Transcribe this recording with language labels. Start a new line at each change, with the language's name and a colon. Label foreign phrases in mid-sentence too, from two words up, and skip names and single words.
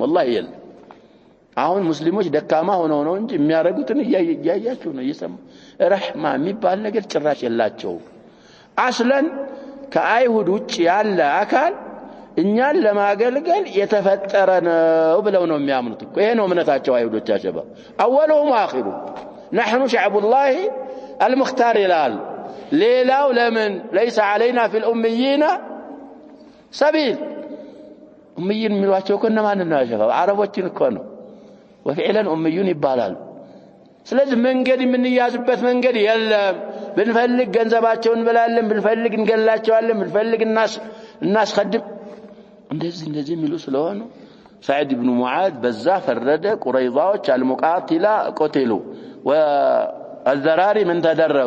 Amharic: ወላሂ የለም። አሁን ሙስሊሞች ደካማ ሆነው ነው እንጂ የሚያረጉትን እያያችሁ ነው እየሰማ ረህማ የሚባል ነገር ጭራሽ የላቸውም። አስለን ከአይሁድ ውጭ ያለ አካል እኛን ለማገልገል የተፈጠረ ነው ብለው ነው የሚያምኑት እኮ። ይሄ ነው እምነታቸው አይሁዶች። አሸባ አወሉሁም አኺሩ
Arabic: نحن شعب الله المختار
Amharic: ይላል። ሌላው ለምን
Arabic: ليس علينا في الأميين سبيل أميين
Amharic: የሚሏቸው እኮ እነማን ነው? አሸባ አረቦችን እኮ ነው።
Arabic: وفعلا أميون
Amharic: ይባላል። ስለዚህ መንገድ የምንያዝበት መንገድ የለም። ብንፈልግ ገንዘባቸውን እንበላለን፣ ብንፈልግ እንገላቸዋለን፣ ብንፈልግ እናስቀድም እንደዚህ የሚሉ ስለሆነ ሰዕድ ብኑ ሙዓዝ በዛ ፈረደ። ቁረይዛዎች
Arabic: المقاتلة قتلوا والذراري
Amharic: ምን ተደረጉ?